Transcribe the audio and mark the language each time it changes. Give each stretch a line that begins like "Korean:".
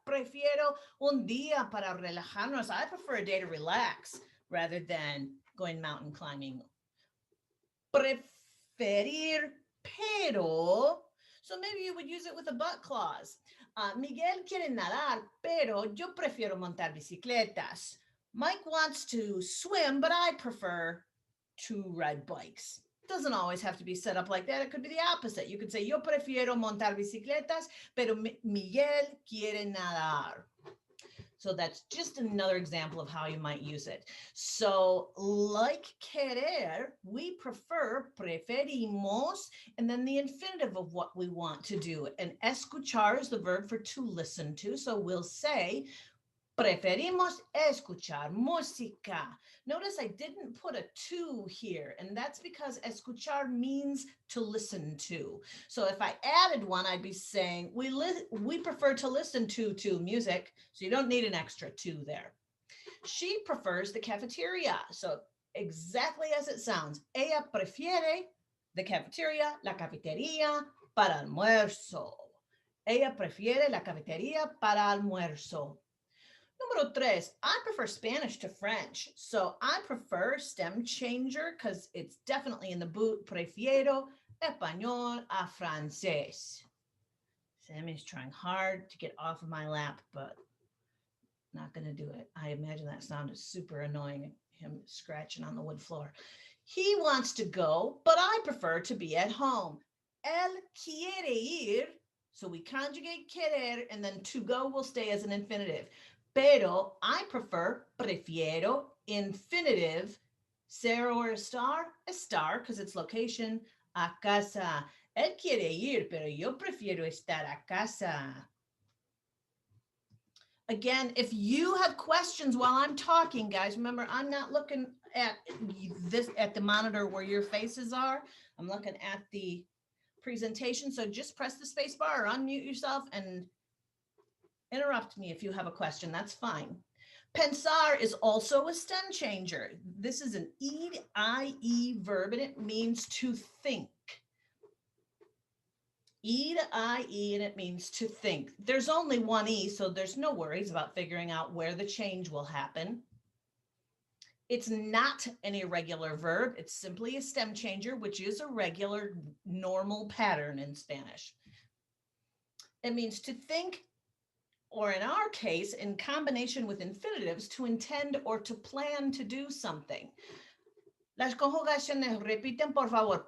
Spanish: Prefiero un día para relajarnos.
English: I prefer a day to relax rather than going mountain climbing.
Spanish: Preferir, pero.
English: So maybe you would use it with a but clause.
Spanish: Miguel quiere nadar, pero yo prefiero montar bicicletas.
English: Mike wants to swim, but I prefer to ride bikes. Doesn't always have to be set up like that. It could be the opposite. You could say,
Spanish: yo prefiero montar bicicletas, pero Miguel quiere nadar.
English: So that's just another example of how you might use it. So like querer, we prefer,
Spanish: preferimos,
English: and then the infinitive of what we want to do. And escuchar is the verb for to listen to. So we'll say,
Spanish: preferimos escuchar música.
English: Notice I didn't put a to here, and that's because escuchar means to listen to. So if I added one, I'd be saying we prefer to listen to music, so you don't need an extra to there. She prefers the cafeteria, so exactly as it sounds.
Spanish: Ella prefiere
English: the cafeteria,
Spanish: la cafetería para almuerzo. Ella prefiere la cafetería para almuerzo. Número tres,
English: I prefer Spanish to French. So I prefer stem changer because it's definitely in the boot.
Spanish: Prefiero español a francés.
English: Sammy's trying hard to get off of my lap, but not going to do it. I imagine that sounded super annoying, him scratching on the wood floor. He wants to go, but I prefer to be at home.
Spanish: Él quiere ir.
English: So we conjugate querer, and then to go will stay as an infinitive. Pero I prefer, prefiero, infinitive, Sarah or a star, because it's location,
Spanish: a casa. Él quiere ir, pero yo prefiero estar a casa.
English: Again, if you have questions while I'm talking, guys, remember, I'm not looking at the monitor where your faces are. I'm looking at the presentation. So just press the space bar or unmute yourself and interrupt me if you have a question. That's fine. Pensar is also a stem changer. This is an E-I-E verb, and it means to think. E-I-E, and it means to think. There's only one E, so there's no worries about figuring out where the change will happen. It's not an irregular verb. It's simply a stem changer, which is a regular, normal pattern in Spanish. It means to think, or in our case, in combination with infinitives, to intend or to plan to do something.
Spanish: Las conjugaciones repiten, por favor.